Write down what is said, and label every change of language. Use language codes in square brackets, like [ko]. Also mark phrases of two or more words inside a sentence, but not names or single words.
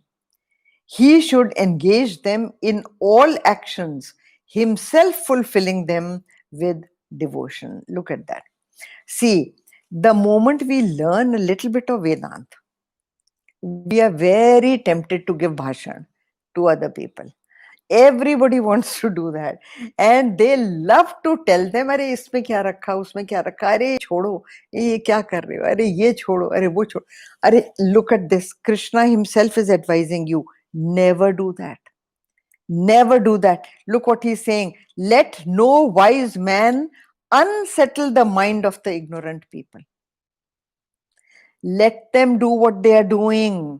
[en] He should engage them in all actions, himself fulfilling them with devotion. Look at that. See, the moment we learn a little bit of Vedanta, we are very tempted to give bhashan to other people. Everybody wants to do that, and they love to tell them, [hi] "अरे, इसमें क्या रखा, उसमें क्या रखा? अरे, छोड़ो, ये क्या कर रहे हो? अरे, ये छोड़ो, अरे, वो छोड़ो. Arey, [en] look at this. Krishna himself is advising you, never do that. Never do that. Look what he's saying. Let no wise man unsettle the mind of the ignorant people. Let them do what they are doing.